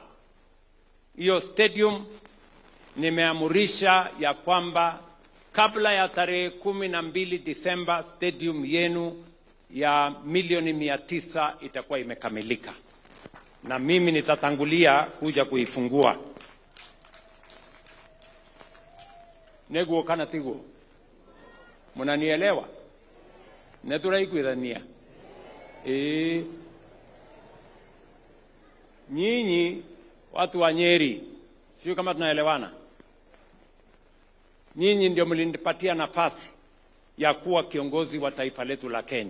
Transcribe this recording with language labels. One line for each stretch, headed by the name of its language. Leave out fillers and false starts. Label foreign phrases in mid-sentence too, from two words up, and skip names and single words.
Swahili: Hiyo stadium nimeamurisha ya kwamba kabla ya tarehe 12 Disemba stadium yenu ya milioni 900 itakuwa imekamilika, na mimi nitatangulia kuja kuifungua.
Kikuyu: Neguo kana tiguo?
Swahili: Mnanielewa? Neturaiguithania? Nyinyi watu wa Nyeri, sio kama tunaelewana? Nyinyi ndio mlinipatia nafasi ya kuwa kiongozi wa taifa letu la Kenya.